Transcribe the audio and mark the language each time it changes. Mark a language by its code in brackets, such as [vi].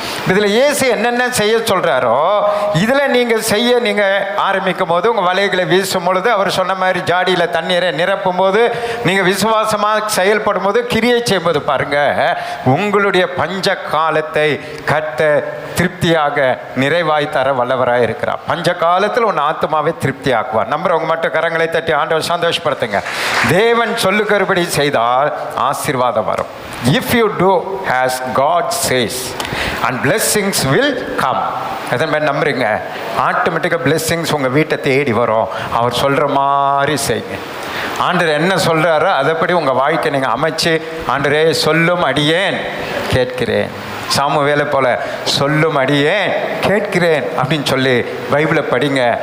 [ta] இதில் இயேசு என்னென்ன செய்ய சொல்கிறாரோ இதில் நீங்கள் செய்ய நீங்கள் ஆரம்பிக்கும் போது, உங்கள் வலைகளை வீசும் பொழுது, அவர் சொன்ன மாதிரி ஜாடியில் தண்ணீரை நிரப்பும் போது, நீங்கள் விசுவாசமாக செயல்படும் போது, கிரியை செய்யும்போது பாருங்கள், உங்களுடைய பஞ்ச காலத்தை கர்த்தர் திருப்தியாக நிறைவாய் தர வல்லவராக இருக்கிறார். பஞ்ச காலத்தில் உன் ஆத்மாவை திருப்தி ஆக்குவார். நம்புறவங்க மட்டும் கரங்களை தட்டி ஆண்டவர் சந்தோஷப்படுத்துங்க. தேவன் சொல்லுகிறபடி செய்தால் ஆசீர்வாதம் வரும். [en] If you do as God says and blessings will come. [ta] எதன் மாதிரி நம்புறீங்க? ஆட்டோமேட்டிக்காக blessings உங்கள் வீட்டை தேடி வரும். அவர் சொல்கிற மாதிரி செய்யுங்க. ஆண்டவர் என்ன சொல்கிறாரோ அதைப்படி உங்கள் வாழ்க்கை நீங்கள் அமைச்சு, ஆண்டவரே சொல்லும் அடியேன் கேட்கிறேன், சாமுவேலை போல சொல்லும் அடியேன் கேட்கிறேன் அப்படின்னு சொல்லி பைபிளை படிங்க.